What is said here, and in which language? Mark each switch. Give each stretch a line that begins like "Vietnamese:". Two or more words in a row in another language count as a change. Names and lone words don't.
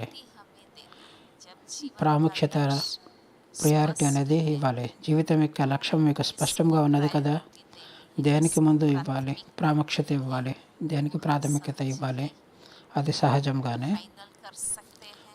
Hindi: प्रायोरिटी हमें देनी है। जब जीवन
Telugu: ప్రాముఖ్యత ప్రయారిటీ అనేది ఇవ్వాలి. జీవితం యొక్క లక్ష్యం మీకు స్పష్టంగా ఉన్నది కదా, దేనికి ముందు ఇవ్వాలి, ప్రాముఖ్యత ఇవ్వాలి, దేనికి ప్రాథమికత ఇవ్వాలి. అది సహజంగానే
Hindi: फाइनल कर सकते हैं।